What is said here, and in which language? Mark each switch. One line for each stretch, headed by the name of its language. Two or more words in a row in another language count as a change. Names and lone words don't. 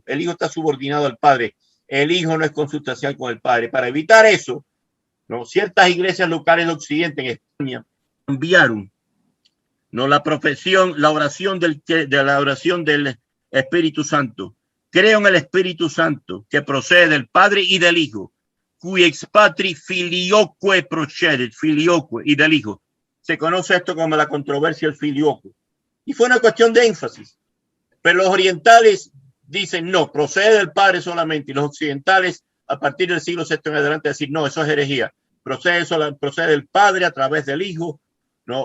Spanish: El Hijo está subordinado al Padre. El Hijo no es consustancial con el Padre. Para evitar eso, ¿no? Ciertas iglesias locales de Occidente, en España, enviaron, ¿no?, la profesión, la oración del Espíritu Santo. Creo en el Espíritu Santo, que procede del Padre y del Hijo,
Latin: cui ex patri filioque procedet, filioque,
Spanish: y del Hijo. Se conoce esto como la controversia del filioque. Y fue una cuestión de énfasis. Pero los orientales dicen no, procede del Padre solamente. Y los occidentales, a partir del siglo VI en adelante, decir no, eso es herejía. Procede del Padre a través del Hijo, ¿no?